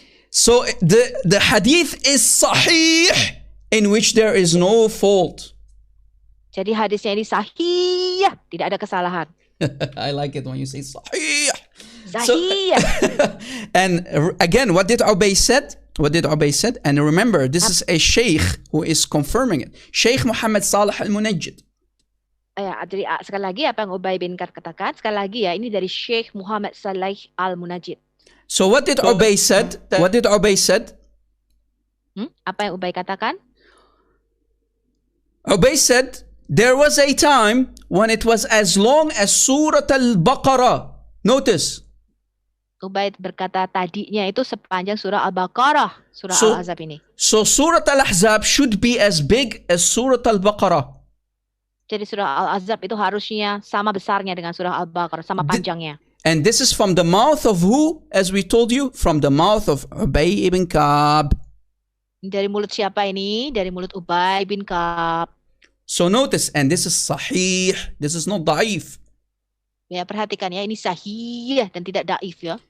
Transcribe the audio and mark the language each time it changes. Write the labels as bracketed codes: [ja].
[en] So the hadith is sahih, in which there is no fault. [id] Jadi hadisnya ini sahih, tidak ada kesalahan. [en] I like it when you say sahih. Sahih. And again, what did Ubay said? What did Ubay said? And remember, this is a sheikh who is confirming it. Sheikh Muhammad Salih Al-Munajjid. [id] Ya, jadi sekali lagi apa yang Ubay bin Ka'b katakan, sekali lagi ya, ini dari Syekh Muhammad Salih Al-Munajjid. [en] So what did Ubay said? What did Ubay said? [id] Apa yang Ubay katakan? [en] Ubay said, there was a time when it was as long as Surah Al-Baqarah. Notice. [id] Ubay berkata tadinya itu sepanjang surah Al-Baqarah, surah Al-Ahzab ini. [en] So Surah Al-Ahzab should be as big as Surah Al-Baqarah. [id] Jadi surah Al-Ahzab itu harusnya sama besarnya dengan surah Al-Baqarah, sama panjangnya. [en] And this is from the mouth of who? As we told you, from the mouth of Ubay ibn Ka'b. [id] Dari mulut siapa ini? Dari mulut Ubay bin Ka'b. [en] So notice, and this is sahih. This is not da'if. [id] Ya, perhatikan ya, ini sahih dan tidak daif ya.